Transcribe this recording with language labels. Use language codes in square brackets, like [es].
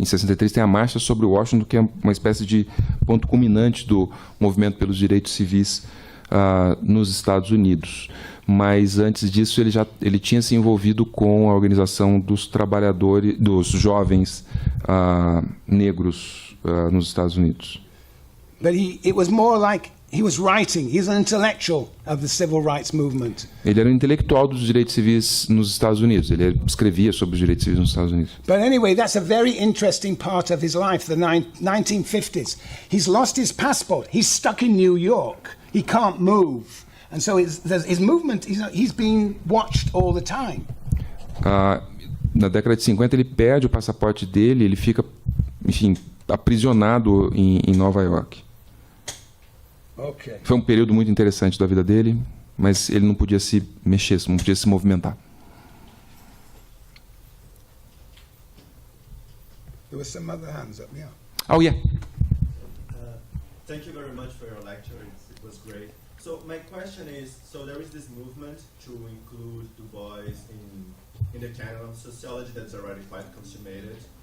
[pt] Em 63 tem a marcha sobre Washington, que é uma espécie de ponto culminante do movimento pelos direitos civis nos Estados Unidos. Mas antes disso ele tinha se envolvido com a organização dos trabalhadores, dos jovens negros nos Estados Unidos. [en] But it was more like he was writing. He's an intellectual of the civil rights movement. [pt] Ele era um intelectual dos direitos civis nos Estados Unidos. Ele escrevia sobre os direitos civis nos Estados Unidos. [en] But anyway, that's a very interesting part of his life, the 1950s. He's lost his passport. He's stuck in New York. He can't move. And so his movement, he's being watched all the time. [pt] Na década de 50 ele perde o passaporte dele, ele fica, enfim, aprisionado em Nova York. [en] Okay. [pt] Foi um período muito interessante da vida dele, mas ele não podia se mexer, não podia se movimentar. [en] There were some other hands up, yeah. Oh, yeah. Thank you very much for your lecture. It was great. So my question is, so there is this movement to include Du Bois in the canon of sociology that's already quite consummated.